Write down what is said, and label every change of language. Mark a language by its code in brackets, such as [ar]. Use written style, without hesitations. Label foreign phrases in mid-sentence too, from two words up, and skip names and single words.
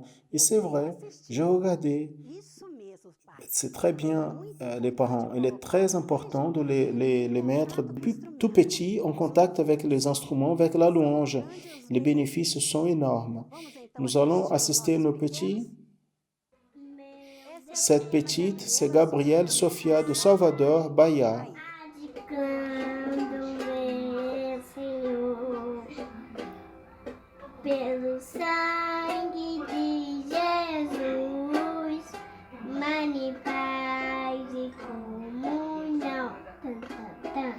[fr] Et c'est vrai, j'ai regardé. C'est très bien, les parents. Il est très important de les mettre depuis tout petits en contact avec les instruments, avec la louange. Les bénéfices sont énormes. Nous allons assister à nos petits. Cette petite, c'est Gabrielle Sofia de Salvador, Bahia. [pt] Pelo sangue de Jesus, mane paz e comunhão.